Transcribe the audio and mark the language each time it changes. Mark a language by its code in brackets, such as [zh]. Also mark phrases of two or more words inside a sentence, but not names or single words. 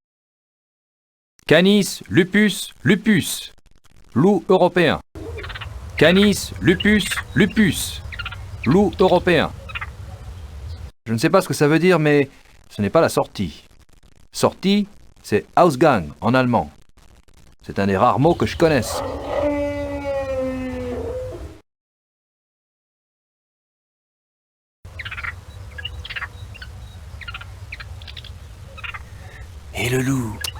[fr] Canis lupus lupus, loup européen. Canis lupus lupus, loup européen. Je ne sais pas ce que ça veut dire, mais ce n'est pas la sortie. Sortie, c'est Ausgang en allemand. C'est un des rares mots que je connaisse. Et le loup?